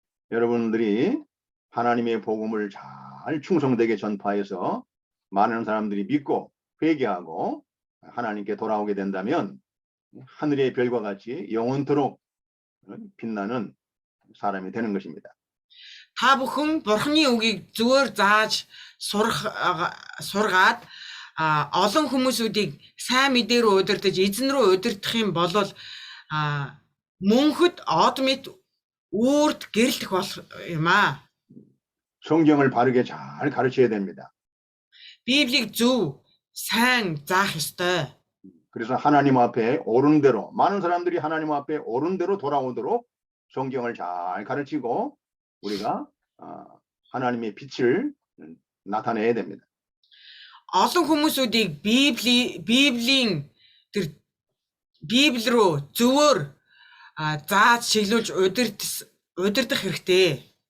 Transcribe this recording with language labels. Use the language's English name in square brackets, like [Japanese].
[Korean] 여러분들이 하나님의 복음을 잘 충성되게 전파해서 많은 사람들이 믿고 회개하고 하나님께 돌아오게 된다면 하늘의 별과 같이 영원토록 빛나는 사람이 되는 것입니다. [Mongolian] Та бүхэн Бурхны үгийг зөвөр зааж сургаад олон хүмүүсүүдийг сайн мэдээр удирдах, эзэн рүү удирдах юм бол мөнхөд од мэт үрд гэрэлтэх болох юм аа. [Korean] 성경을 바르게 잘 가르쳐야 됩니다. [Mongolian] Библийг зөв сайн заах ёстой. [Korean] 그래서 하나님 앞에 옳은 대로 많은 사람들이 하나님 앞에 옳은 대로 돌아오도록 성경을 잘 가르치고 우리가 하나님의 빛을 나타내야 됩니다. [Mongolian] Олон хүмүүсүүдийг Библийн тэр Библи рүү зөвөр зааж чиглүүлж удирдах хэрэгтэй.